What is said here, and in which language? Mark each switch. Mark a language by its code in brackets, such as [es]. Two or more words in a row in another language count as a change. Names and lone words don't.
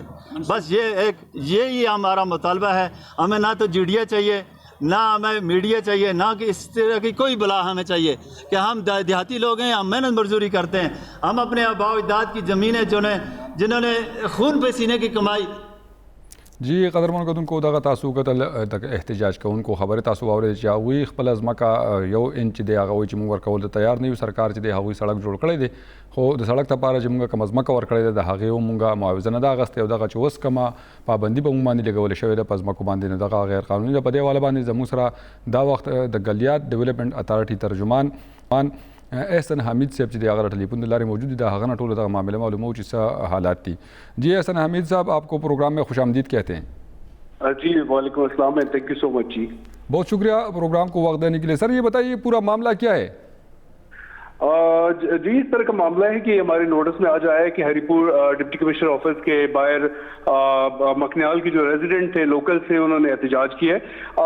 [ur] بس یہی ہمارا مطالبہ ہے. ہمیں نہ تو جی ڈی اے چاہیے، نہ ہمیں میڈیا چاہیے، نہ کہ اس طرح کی کوئی بلا ہمیں چاہیے. کہ ہم دیہاتی لوگ ہیں، ہم محنت مزدوری کرتے ہیں، ہم اپنے آباء و اجداد کی زمینیں جنہوں نے خون پسینے کی کمائی. [ps] جی قدرمن کتونکو دغه تاسو کتل د احتجاج کوونکو خبره تاسو واورئ چې هغوی خپله ځمکه 1 انچ دی هغه وایي چې موږ ورکول ته تیار نه یو. سرکار چې دی هغوی سړک جوړ کړی دی، خو د سړک لپاره چې موږ کومه ځمکه ورکړې ده د هغې هم موږ معاوضه نه ده اخیستې، او دغه چې اوس کومه پابندي به موږ باندې لګولې شوې ده په ځمکو باندې، نو دغه غیر قانوني ده. په دې حواله باندې زموږ سره دا وخت د ګلیات ډیولپمنټ اتھارټي ترجمان احسن حمید صاحب چې دی هغه ټلیفون د لارې موجود دي، د هغه نه ټوله دغه معامله معلومه چې څه حالات دي. [ur] جی احسن حمید صاحب، آپ کو پروگرام میں خوش آمدید کہتے ہیں. جی وعلیکم السلام، [en] thank you so much. [ur] جی بہت شکریہ پروگرام کو وقت دینے کے لیے. سر یہ بتائیے پورا معاملہ کیا ہے؟ جی اس طرح کا معاملہ ہے کہ ہمارے نوٹس میں آج آیا ہے کہ ہری پور ڈپٹی کمشنر آفس کے باہر مکنیال کے جو ریزیڈنٹ تھے لوکل تھے انہوں نے احتجاج کیا ہے.